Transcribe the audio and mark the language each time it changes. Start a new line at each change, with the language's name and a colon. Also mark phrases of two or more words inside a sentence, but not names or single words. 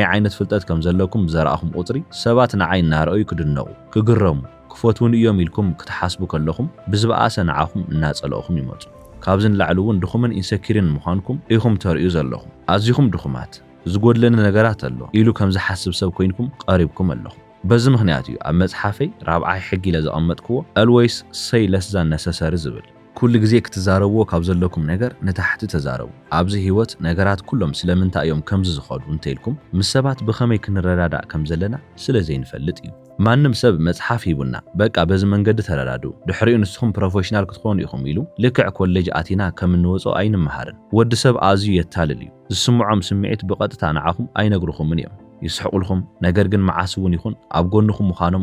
Tigrinya: ዓይነት ፍልጠት ከም ዘለኩም ዘረኣኹም ቁፅሪ ሰባት ንዓይ እናረኣዩ ክድነቑ ክግረሙ ክፈትውን እዮም ኢልኩም ክትሓስቡ ከለኹም ብዝበኣሰ ንዓኹም እናጸለኹም ይመፁ ካብዚ ንላዕሊ እውን ድኹምን ኢንሰኪርን ምዃንኩም ኢኹም ተርእዩ ዘለኹም ኣዝኹም ድኹማት ዝጎድለኒ ነገራት ኣሎ ኢሉ ከም ዝሓስብ ሰብ ኮይንኩም ቀሪብኩም ኣለኹም በዚ ምክንያት እዩ ኣብ መጽሓፈይ ራብዓይ ሕጊ ለዝቐመጥክዎ
English: always say less than necessary
Tigrinya: ዝብል ኩሉ ግዜ ክትዛረብዎ ካብ ዘለኩም ነገር ንታሕቲ ተዛረቡ ኣብዚ ህይወት ነገራት ኩሎም ስለምንታይ እዮም ከምዚ ዝኸዱ እንተኢልኩም ምስ ሰባት ብኸመይ ክንረዳዳእ ከም ዘለና ስለዘይንፈልጥ እዩ ማንም ሰብ መጽሓፍ ሂቡና በቃ በዚ መንገዲ ተረዳዱ ድሕሪኡ ንስኹም ፕሮፌሽናል ክትኾኑ ኢኹም ኢሉ ልክዕ ኮሌጅ ኣቲና ከም እንወጾ ኣይንመሃርን ወዲ ሰብ ኣዝዩ የታልል እዩ ዝስምዖም ስምዒት ብቐጥታ ንዓኹም ኣይነግሩኹምን እዮም ይስሕቁልኹም ነገር ግን መዓስ እውን ይኹን ኣብ ጎንኹም ምዃኖም